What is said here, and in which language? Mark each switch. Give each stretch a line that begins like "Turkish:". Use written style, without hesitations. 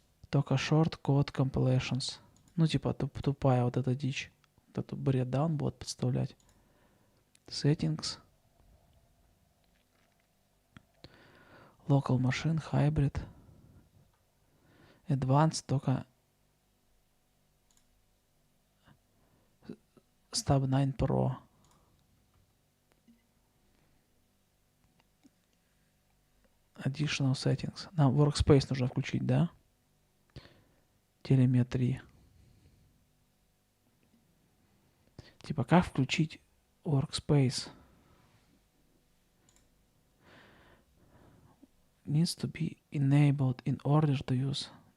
Russian: Только
English: short code compilations.
Russian: Ну, типа тупая вот эта дичь. Вот эту бред, да, он будет подставлять.
English: Settings. Local machine, hybrid.
Russian: Advanced только с Tab9 Pro.
English: Additional settings.
Russian: Нам workspace нужно включить, да? Телеметрии. Типа, как включить workspace?
English: Needs to be enabled in order to use.